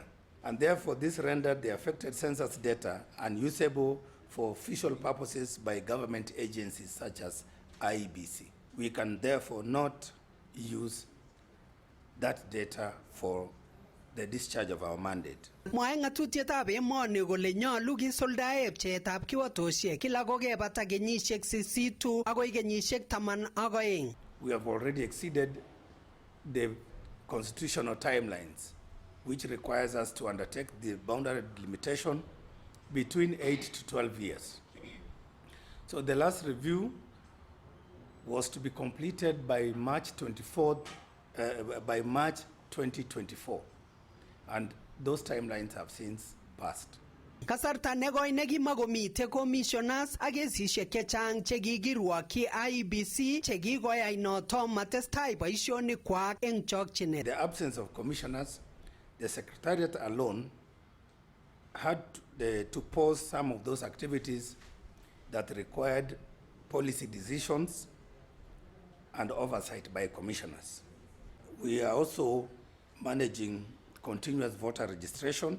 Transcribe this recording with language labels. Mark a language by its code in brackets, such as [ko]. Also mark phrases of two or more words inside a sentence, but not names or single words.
[en] And therefore, this rendered the affected census data unusable for official purposes by government agencies such as IEBC. We can therefore not use that data for the discharge of our mandate. [kln] Mwae ng'atutietab emoni kole nyolu kisuldae pcheetab kiwatoshek kila kokebata kenyisiek 8 agoi kenyisiek 12. [en] We have already exceeded the constitutional timelines, which requires us to undertake the boundary delimitation between 8 to 12 years. So the last review was to be completed by March 2024. And those timelines have since passed. [kln] Kasarta negoi nekimakomite commissioners ak kesishek chechang chekikirwokyi IEBC chekikoyai noto matestai boisionikwak eng chokchinet. [en] The absence of commissioners, the secretariat alone had to pause some of those activities that required policy decisions and oversight by commissioners. We are also managing continuous voter registration.